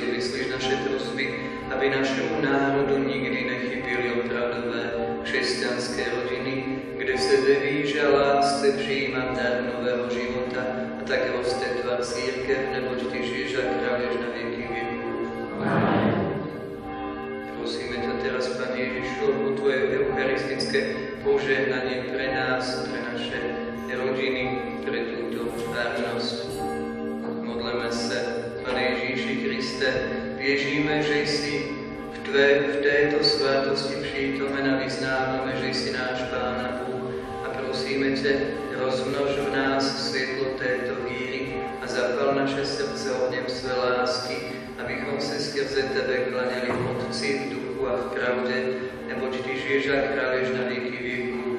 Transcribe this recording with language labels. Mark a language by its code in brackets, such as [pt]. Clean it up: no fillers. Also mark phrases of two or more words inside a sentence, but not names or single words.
[cs] Vyslíš naše prosby, aby našemu národu nikdy nechyběly opravdové křesťanské rodiny, kde se ve víře a lásce přijímá dar nového života a tak roste tvá církev, neboť ty žiješ a kráľuješ na věky věků. [sk] Prosíme ťa teraz, Pane Ježišu, o tvoje eucharistické požehnanie pre nás, pre naše rodiny, pre túto farnosť. [cs] Modleme se, Pane Ježíši Kriste, věříme, že jsi v této svátosti přítomen a vyznáváme, že jsi náš Pán a Bůh a prosíme tě, rozmnož v nás světlo této víry a zapal naše srdce ohněm své lásky, abychom se skrze tebe klaněli Otci v duchu a v pravdě, neboť ty žiješ a kráľuješ na věky věků.